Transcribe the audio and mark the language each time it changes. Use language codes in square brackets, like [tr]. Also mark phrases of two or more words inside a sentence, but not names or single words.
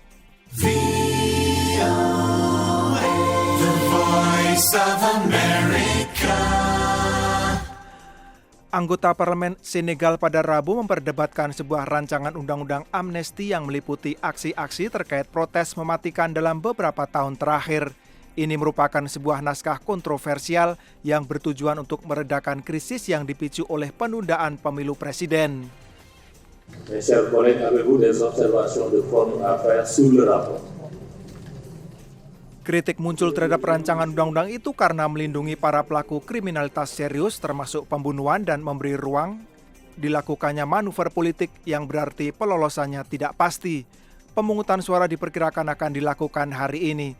[id] Anggota parlemen Senegal pada Rabu memperdebatkan sebuah rancangan undang-undang amnesti yang meliputi aksi-aksi terkait protes mematikan dalam beberapa tahun terakhir. Ini merupakan sebuah naskah kontroversial yang bertujuan untuk meredakan krisis yang dipicu oleh penundaan pemilu presiden. [fr] Mes chers collègues, avez-vous des observations de forme à faire sur le rapport? [id] Kritik muncul terhadap rancangan undang-undang itu karena melindungi para pelaku kriminalitas serius termasuk pembunuhan dan memberi ruang dilakukannya manuver politik yang berarti pelolosannya tidak pasti. Pemungutan suara diperkirakan akan dilakukan hari ini.